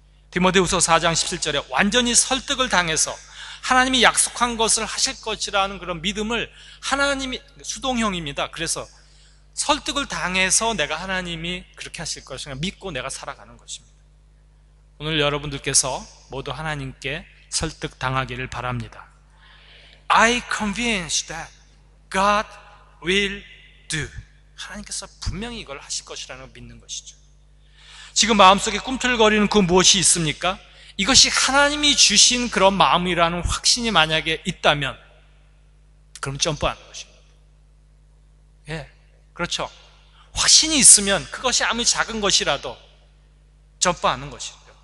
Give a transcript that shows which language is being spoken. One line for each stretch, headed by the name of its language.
Korean: 디모데후서 4장 17절에 완전히 설득을 당해서 하나님이 약속한 것을 하실 것이라는 그런 믿음을, 하나님이 수동형입니다. 그래서 설득을 당해서 내가 하나님이 그렇게 하실 것을 믿고 내가 살아가는 것입니다. 오늘 여러분들께서 모두 하나님께 설득 당하기를 바랍니다.
English: I convinced that God will do.
Korean: 하나님께서 분명히 이걸 하실 것이라는 걸 믿는 것이죠. 지금 마음속에 꿈틀거리는 그 무엇이 있습니까? 이것이 하나님이 주신 그런 마음이라는 확신이 만약에 있다면 그럼 점프하는 것입니다. 예, 그렇죠. 확신이 있으면 그것이 아무리 작은 것이라도 점프하는 것이죠.